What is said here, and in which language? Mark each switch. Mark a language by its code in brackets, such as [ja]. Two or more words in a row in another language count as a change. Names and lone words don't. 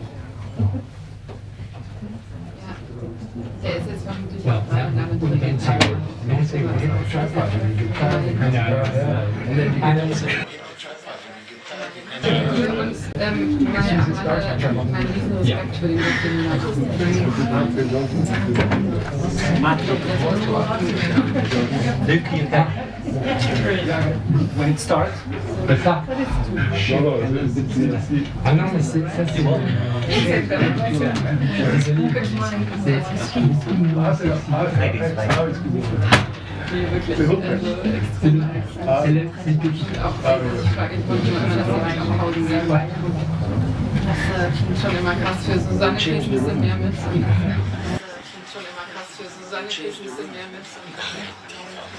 [de] Ja. Der ist jetzt vermutlich auch gerade damit drin. Und mein Riesenrespekt für den [en] When it starts, [fr] Ça. Ah non, mais ça c'est bon. C'est petit. [de] Das klingt schon immer krass für Susanne, kriegt ein bisschen mehr mit.